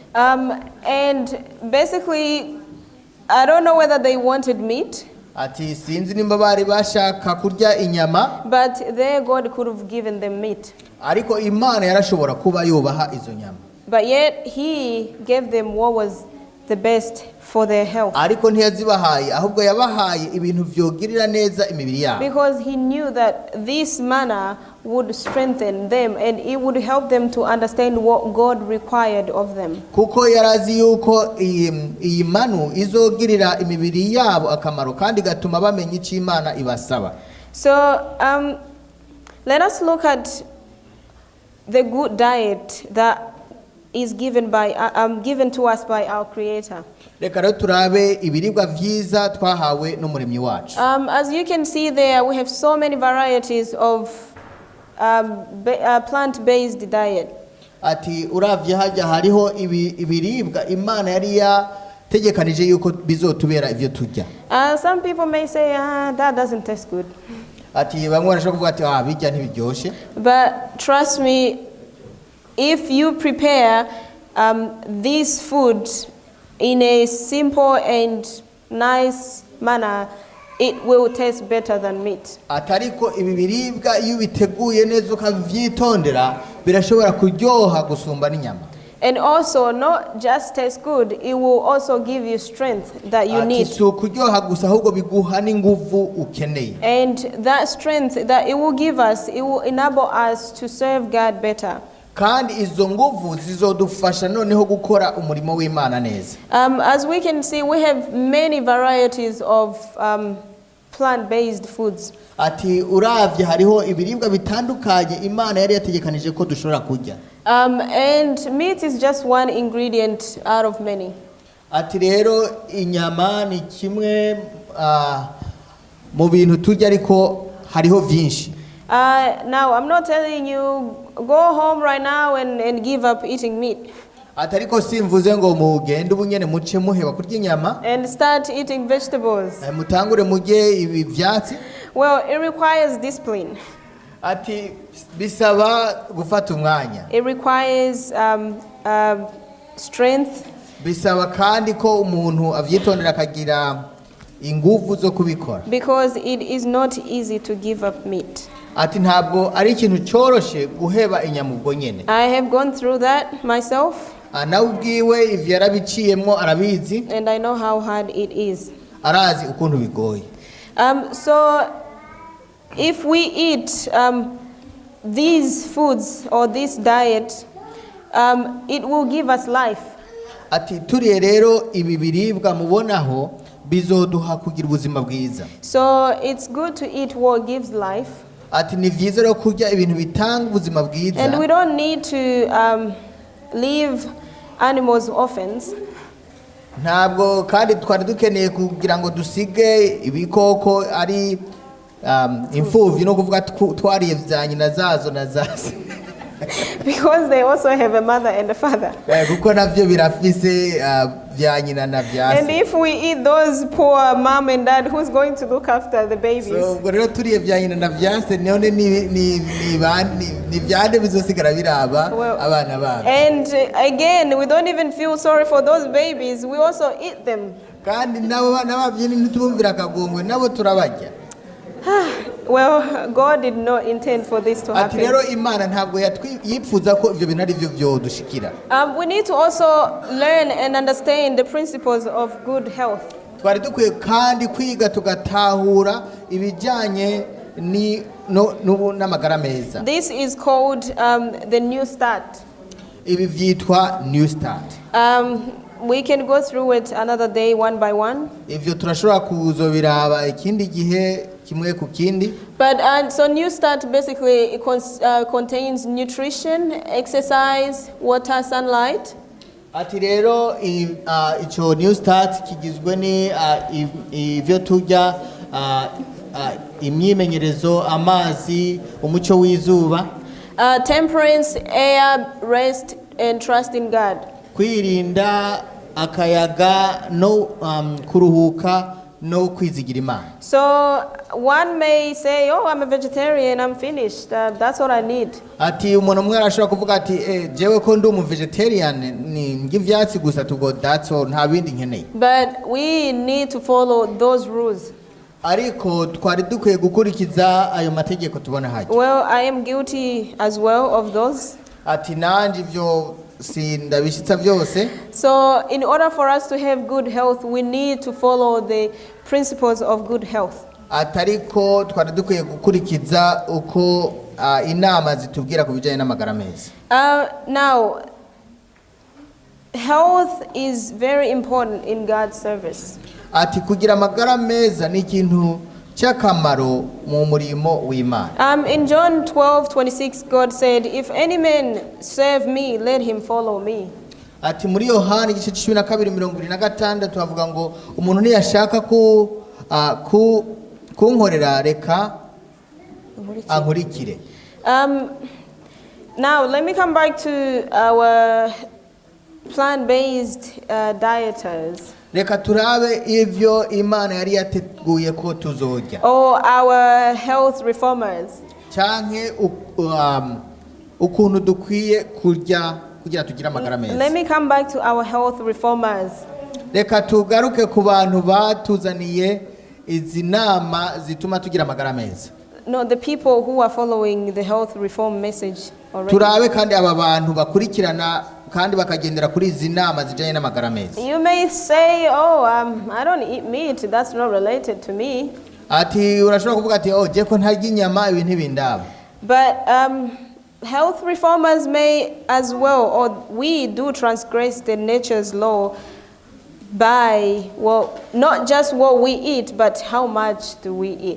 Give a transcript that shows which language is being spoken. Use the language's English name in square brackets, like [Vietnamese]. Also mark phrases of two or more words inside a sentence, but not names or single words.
[English] And basically, I don't know whether they wanted meat. [Rundi] Ati sinzi nimba bari bashaka kurya inyama. [English] But their God could have given them meat. [Rundi] Ariko Imana yarashobora kuba yobaha izo nyama. [English] But yet he gave them what was the best for their health. [Rundi] Ariko ntiyazibahaye ahubwo yabahaye ibintu vyogirira neza imibiri yabo. [English] Because he knew that this manna would strengthen them and it would help them to understand what God required of them. [Rundi] Kuko yarazi yuko iyi manu izogirira imibiri yabo akamaro kandi gatuma bamenya icyo Imana ibasaba. [English] So let us look at the good diet that is given to us by our Creator. [Rundi] Reka rero turabe ibiribwa vyiza twahawe n'umuremyi wacu. [English] As you can see there, we have so many varieties of plant-based diet. [Rundi] Ati uravye hajya hariho ibiribwa Imana yari yategekanije yuko bizotubera ivyo turya. [English] Some people may say, that doesn't taste good. [Rundi] Ati bamwe barashobora kuvuga ati bijya ntibiryoshe. [English] But trust me, if you prepare this food in a simple and nice manner, it will taste better than meat. [Rundi] Atariko ibi biribwa iyo biteguye neza ukavyitondera birashobora kuryoha gusumba n'inyama. [English] And also not just taste good, it will also give you strength that you need. [Rundi] So kuryoha gusa ahubwo biguha n'inguvu ukeneye. [English] And that strength that it will give us, it will enable us to serve God better. [Rundi] Kandi izo nguvu zizodufasha noneho gukora umurimo w'Imana neza. [English] As we can see, we have many varieties of plant-based foods. [Rundi] Ati uravye hariho ibiribwa bitandukanye Imana yari yategekanije ko dushobora kurya. [English] And meat is just one ingredient out of many. [Rundi] Ati rero inyama ni kimwe mu bintu turya ariko hariho vyinshi. [English] Now I'm not telling you go home right now and give up eating meat. [Rundi] Atariko simvuze ngo mugende ubunyene muce muheba kurya inyama [English] and start eating vegetables. [Rundi] Mutangure muje ibi vyatsi. [English] Well, it requires discipline. [Rundi] Ati bisaba gufata umwanya. [English] It requires strength. [Rundi] Bisaba kandi ko umuntu avyitondera akagira inguvu zo kubikora. [English] Because it is not easy to give up meat. [Rundi] Ati ntabwo ari ikintu cyoroshe guheba inyama ubwo nyene. [English] I have gone through that myself. [Rundi] Nawe ubwiwe ivyo yarabiciyemwo arabizi. [English] And I know how hard it is. [Rundi] Arazi ukuntu bigoye. [English] So if we eat these foods or this diet, it will give us life. [Rundi] Ati turiye rero ibi biribwa mubonaho bizoduha kugira ubuzima bwiza. [English] So it's good to eat what gives life. [Rundi] Ati ni vyiza rero kurya ibintu bitanga ubuzima bwiza. [English] And we don't need to leave animals orphans. [Rundi] Ntabwo kandi twari dukeneye kugira ngo dusige ibikoko ari imfuvyi no kuvuga twariye vya nyina zazo na zazo. [English] Because they also have a mother and a father. [Rundi] Kuko navyo birafise vya nyina na vya And se. [English] if we eat those poor mom and dad, who's going to look after the babies? [Rundi] So ubwo rero turiye vya nyina na vya se none ni vyande bizosigara biraba Well, abana babo. [English] And again, we don't even feel sorry for those babies. We also eat them. [Rundi] Kandi nabo bana bavyini ntitubumvira akagongwe nabo turabarya. [English] Well, God did not intend for this to Ati happen. [Rundi] rero Imana ntabwo yipfuza ko ivyo bintu ari byo vyodushikira. [English] We need to also learn and understand the principles of good health. [Rundi] Twari dukwiye kandi kwiga tugatahura ibijyanye n'amagara meza. [English] This is called the New Start. [Rundi] Ibi vyitwa New Start. [English] We can go through it another day one by one. [Rundi] Ivyo turashobora kuzobiraba ikindi gihe kimwe ku kindi. [English] But so New Start basically contains nutrition, exercise, water, sunlight. [Rundi] Ati rero ico New Start kigizwe ni ivyo turya, imyimenyerezo, amazi, umuco w'izuba, [English] temperance, air, rest, and trust in God. [Rundi] kwirinda akayaga no kuruhuka no kwizigira Imana. [English] So one may say, oh, I'm a vegetarian, I'm finished, that's what I need. [Rundi] Ati umuntu umwe arashobora kuvuga ati jewe ko ndi umu vegetarian ni ngivyatsi gusa tugo [English] that's all [Rundi] nta bindi nkeneye. [English] But we need to follow those rules. [Rundi] Ariko twari dukwiye gukurikiza ayo mategeko tubona haje. [English] Well, I am guilty as well of those. [Rundi] Ati nanje ivyo sindabishitsa vyose. [English] So in order for us to have good health, we need to follow the principles of good health. [Rundi] Atariko twari dukwiye gukurikiza uko inama zitubwira ku bijyanye n'amagara meza. [English] Now, health is very important in God's service. [Rundi] Ati kugira amagara meza ni ikintu cy'akamaro mu murimo w'Imana. [English] In John 12:26, God said, if any man serve me, let him follow me. [Rundi] Ati muri Yohana igice 12:26 havuga ngo umuntu ntiyashaka kunkorera reka ankurikire. [English] Now, let me come back to our plant-based dieters. [Rundi] Reka turabe ivyo Imana yari yateguye ko tuzorya. [English] Or our health reformers. [Rundi] Canke ukuntu dukwiye kurya kugira tugire amagara meza. [English] Let me come back to our health reformers. [Rundi] Reka tugaruke ku bantu batuzaniye izi nama zituma tugira amagara meza. [English] No, the people who are following the health reform message already. [Rundi] Turabe kandi aba bantu bakurikirana kandi bakagendera kuri izi nama zijanye n'amagara meza. [English] You may say, oh, I don't eat meat, that's not related to me. [Rundi] Ati urashobora kuvuga ati oh je ko ntarya inyama ibi ntibindaba. [English] But health reformers may as well, or we do transgress the nature's law by, well, not just what we eat, but how much do we eat.